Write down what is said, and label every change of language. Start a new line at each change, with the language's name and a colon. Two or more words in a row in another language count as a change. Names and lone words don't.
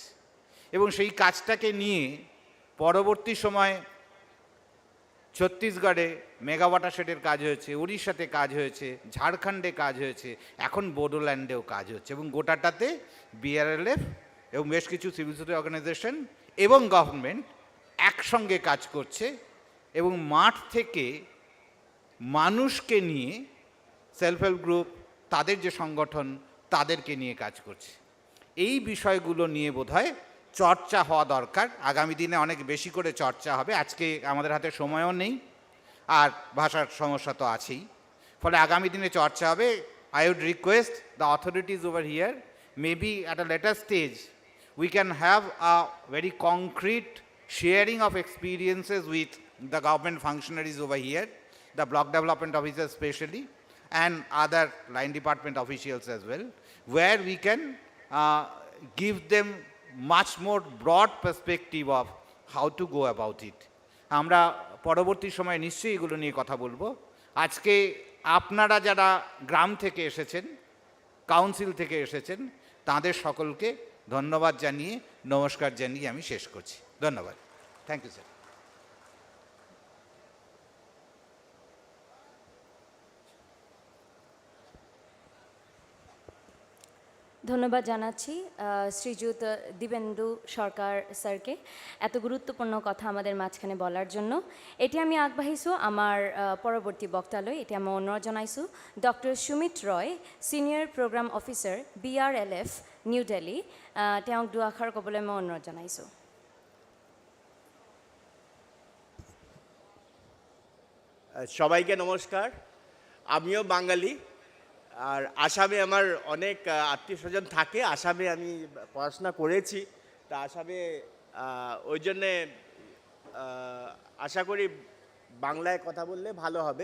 Bangla: এবং সেই কাজটাকে নিয়ে পরবর্তী সময় ছত্তিশগড়ে
English: mega watershed
Bangla: কাজ হয়েছে, উড়িষ্যাতে কাজ হয়েছে, ঝাড়খণ্ডে কাজ হয়েছে, এখন বোডোল্যান্ডেও কাজ হচ্ছে, এবং গোটাটাতে বিআরএলএফ এবং বেশ কিছু
English: civil society organization
Bangla: এবং গভর্নমেন্ট একসঙ্গে কাজ করছে এবং মাঠ থেকে মানুষকে নিয়ে,
English: self help group,
Bangla: তাদের যে সংগঠন, তাদেরকে নিয়ে কাজ করছে। এই বিষয়গুলো নিয়ে বোধহয় চর্চা হওয়া দরকার। আগামী দিনে অনেক বেশি করে চর্চা হবে। আজকে আমাদের হাতে সময়ও নেই, আর ভাষার সমস্যা তো আছেই, ফলে আগামী দিনে চর্চা হবে।
English: I would request the authorities over here, maybe at a later stage, we can have a very concrete sharing of experiences with the government functionaries over here, the block development officers especially, and other line department officials as well, where we can give them much more broad perspective of how to go about it.
Bangla: আমরা পরবর্তী সময়ে নিশ্চয়ই এগুলো নিয়ে কথা বলবো। আজকে আপনারা যারা গ্রাম থেকে এসেছেন, কাউন্সিল থেকে এসেছেন, তাদের সকলকে ধন্যবাদ জানিয়ে, নমস্কার জানিয়ে আমি শেষ করছি। ধন্যবাদ।
English: thank you sir.
Bangla: ধন্যবাদ জানাচ্ছি শ্রীযুত দিবেন্দু সরকার স্যারকে এত গুরুত্বপূর্ণ কথা আমাদের মাঝখানে বলার জন্য।
Assamese: এটি আমি আগবাঢ়িছোঁ আমাৰ পৰৱৰ্তী বক্তালৈ। এটি আমি অনুৰোধ জনাইছোঁ ডক্টৰ সুমিত ৰয়,
English: senior program officer
Assamese: BRLF নিউ দিল্লী, তেওঁক দুআষাৰ ক'বলৈ মই অনুৰোধ জনাইছোঁ।
Bangla: সবাইকে নমস্কার। আমিও বাঙালি, আর আসামে আমার অনেক আত্মীয় স্বজন থাকে। আসামে আমি পড়াশোনা করেছি, তা আসামে ওই জন্যে আশা করি বাংলায় কথা বললে ভালো হবে।